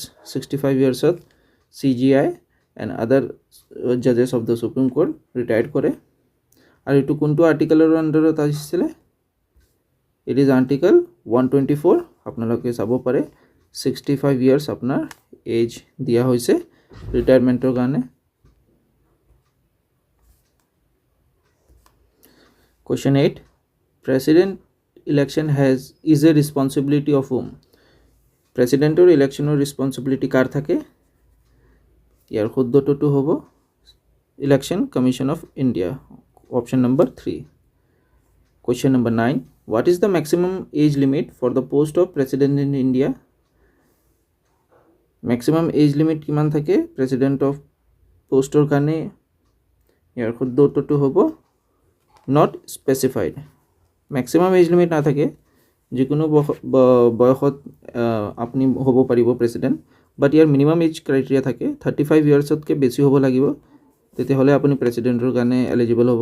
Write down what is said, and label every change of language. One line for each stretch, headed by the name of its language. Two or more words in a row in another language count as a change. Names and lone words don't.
English: 65 years CJI and other judges of the Supreme Court retired কৰে।
Assamese: আৰু এইটো কোনটো
English: article under
Assamese: আহিছিলে?
English: It is article 124.
Assamese: আপোনালোকে চাব পাৰে 65 ইয়াৰ্ছ আপোনাৰ এজ দিয়া হৈছে ৰিটায়াৰমেণ্টৰ কাৰণে।
English: Question 8, President election is a responsibility of whom? president election responsibility
Assamese: কাৰ থাকে? ইয়াৰ শুদ্ধ উত্তৰটো হ'ব ইলেকশ্যন কমিশ্যন অফ ইণ্ডিয়া,
English: option number 3. Question number 9, what is the maximum age limit for the post of president in India? maximum age limit
Assamese: কিমান থাকে
English: president of post
Assamese: কাৰণে? ইয়াৰ শুদ্ধ উত্তৰটো হ'ব
English: not specified. maximum age limit
Assamese: নাথাকে, যিকোনো বয়সত আপুনি হ'ব পাৰিব প্ৰেচিডেণ্ট, বাট ইয়াৰ
English: minimum age criteria
Assamese: থাকে 35 ইয়াৰ্ছতকৈ বেছি হ'ব লাগিব, তেতিয়াহ'লে আপুনি প্ৰেচিডেণ্টৰ কাৰণে এলিজিবল হ'ব।